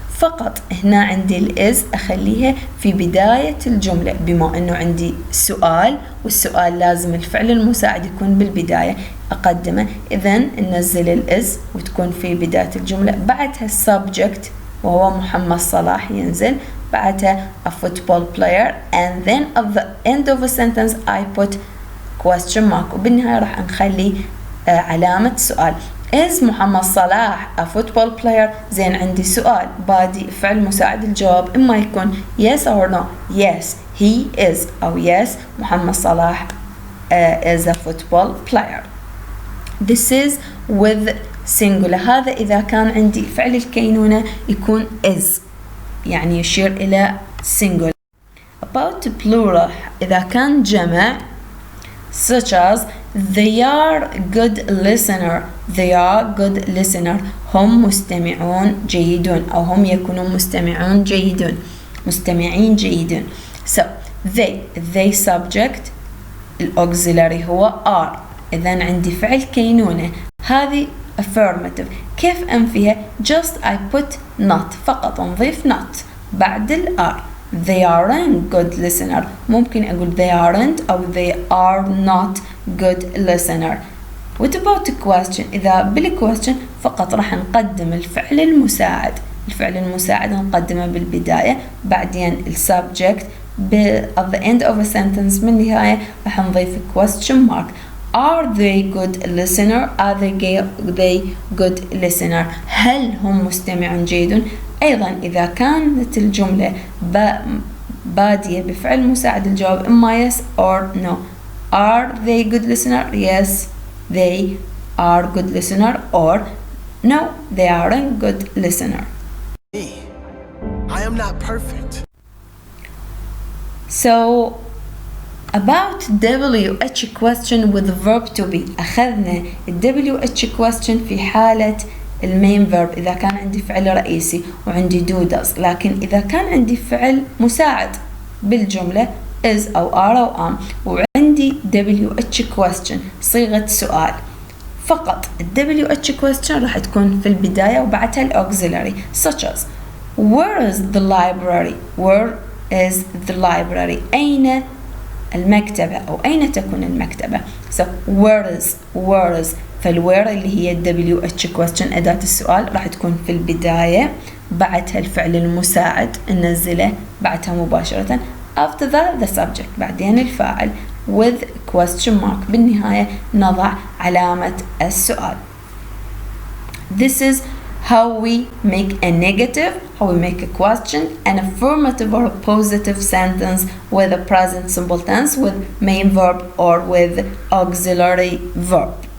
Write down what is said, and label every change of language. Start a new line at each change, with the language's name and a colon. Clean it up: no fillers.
Arabic: فقط هنا عندي الإز أخليها في بداية الجملة بما أنه عندي سؤال والسؤال لازم الفعل المساعد يكون بالبداية أقدمه. إذن ننزل الإز وتكون في بداية الجملة. بعدها subject وهو محمد صلاح ينزل.
English: بعدها a football player and then at the end of a sentence I put question mark
Arabic: وبالنهاية راح نخلي علامة سؤال.
English: is Mohamed Salah a football player؟
Arabic: زين عندي سؤال بادي فعل مساعد. الجواب إما يكون
English: yes or no. yes he is أو yes Mohamed Salah is a football player. This is with singular.
Arabic: هذا إذا كان عندي فعل الكينونة يكون is يعني يشير إلى singular.
English: About plural
Arabic: إذا كان جمع
English: such as they are good listener. they are good listener.
Arabic: هم مستمعون جيدون أو هم يكونون مستمعون جيدون. مستمعين جيدون.
English: so they subject الauxiliary هو are.
Arabic: إذن عندي فعل كينونة هذه affirmative. كيف أنفيها؟
English: just I put not.
Arabic: فقط نضيف not بعد ال are.
English: they aren't good listener.
Arabic: ممكن أقول
English: they aren't أو they are not good listener. what about the question؟
Arabic: إذا بالquestion فقط راح نقدم الفعل المساعد. الفعل المساعد نقدمه بالبداية بعدين
English: subject at the end of a sentence
Arabic: بالنهاية راح نضيف
English: question mark. are they good listener؟
Arabic: are they good listener؟ هل هم مستمعون جيدون؟ أيضا إذا كانت الجملة بادية بفعل مساعد الجواب إما yes or no.
English: are they good listener؟ yes they are good listener or no they aren't good listener. I am not perfect. So about WH question with the verb to be.
Arabic: أخذنا WH question في حالة المين verb إذا كان عندي فعل رئيسي وعندي do does، لكن إذا كان عندي فعل مساعد بالجملة is أو are أو am وعندي WH question صيغة سؤال، فقط WH question راح تكون في البداية وبعدها الauxiliary
English: such as where is the library. Where is the library.
Arabic: أين المكتبة أو أين تكون المكتبة.
English: So where is
Arabic: فالwhere اللي هي WH question أداة السؤال راح تكون في البداية، بعدها الفعل المساعد ننزله بعدها مباشرة.
English: After that the subject
Arabic: بعدين الفاعل
English: with question mark
Arabic: بالنهاية نضع علامة السؤال.
English: This is how we make a negative, how we make a question, an affirmative or a positive sentence with a present simple tense with main verb or with auxiliary verb.